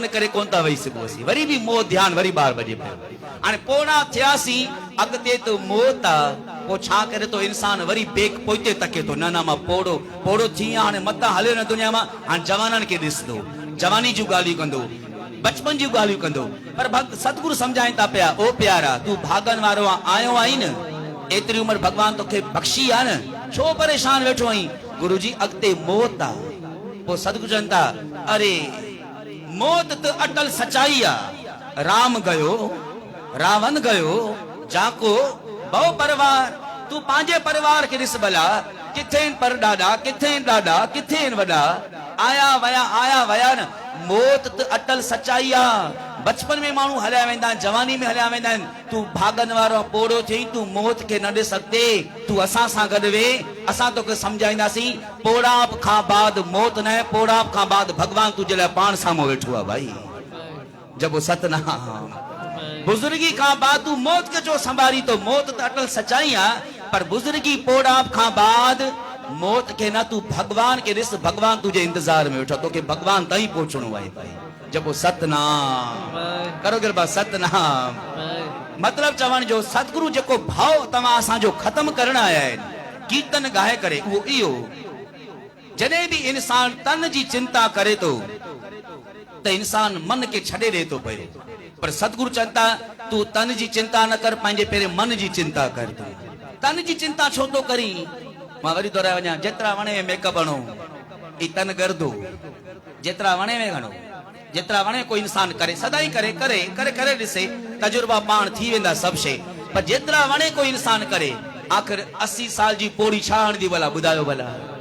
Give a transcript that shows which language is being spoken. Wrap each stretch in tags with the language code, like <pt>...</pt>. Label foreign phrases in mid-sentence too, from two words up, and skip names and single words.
<sd>करे कोन था वेही सघोसीं वरी बि मोह ध्यानु वरी ॿार बजे पियो हाणे पोड़ा थियासीं अॻिते त मौत आहे पोइ छा करे तो इंसान वरी बेक पोइते तके थो न मां पोड़ो थी आहियां हाणे मथां हले न दुनिया मां हाणे जवाननि खे ॾिसंदो जवानी जूं ॻाल्हियूं कंदो बचपन जूं ॻाल्हियूं कंदो पर सतगुरु सम्झाइनि था पिया ओ प्यारा तूं भागन वारो आयो आहीं न एतिरी उमिरि भगवान तोखे बख़्शी आहे न छो परेशान वेठो आहीं गुरु जी अॻिते मौत आहे पोइ सतगुरु चवनि था अरे मौत त अटल सचाई आहे राम गयो रावण गयो जाको बहु परिवार तूं पंहिंजे परिवार खे ॾिस भला किथे पर ॾाॾा किथे वॾा आया वया न मौत त अटल सचाई आहे बचपन में माण्हू हलिया वेंदा आहिनि जवानी में हलिया वेंदा आहिनि तूं भागन वारो पोड़ो थी तूं मौत खे न ॾिस अॻिते तूं असां सां गॾु वे असां तोखे सम्झाईंदासीं पोड़ाप खां बाद मौत न पोड़ाप खां बाद भगवान तुंहिंजे लाइ पाण साम्हूं वेठो आहे भाई जब सतनाम बुजुर्गी खां बाद तूं मौत खे छो संभाली तो मौत त अटल सचाई आहे पर बुजुर्गी पोड़ाप खां बाद मौत खे न तूं भगवान खे ॾिस भगवान तुंहिंजे इंतजार में वेठो तोखे भगवान ताईं पहुचणो आहे भाई जब सतनाम करो गरबा सतनाम मतलब चवण जो सतगुरु जेको भाव तव्हां असांजो ख़त्म करण आया आहिनि कीर्तन ॻाए करे उहो इहो जॾहिं बि इंसान तन जी चिंता करे थो त इंसान मन खे छॾे ॾे थो पियो पर सतगुरु चवनि था तूं तन जी चिंता न कर पंहिंजे पहिरें मन जी चिंता कर तन जी चिंता छो थो करी मां वरी दोहराए वञा जेतिरा वणे में मेकअप हणो ई तन गर्दो जेतिरा वणे में हणो जेतिरा वणे कोई इंसान करे सदाई करे ॾिसे तजुर्बा पाण थी वेंदा सभु शइ पर जेतिरा वणे कोई इंसान करे आख़िर 80 साल जी पोड़ी छा हणंदी भला ॿुधायो भला</sd>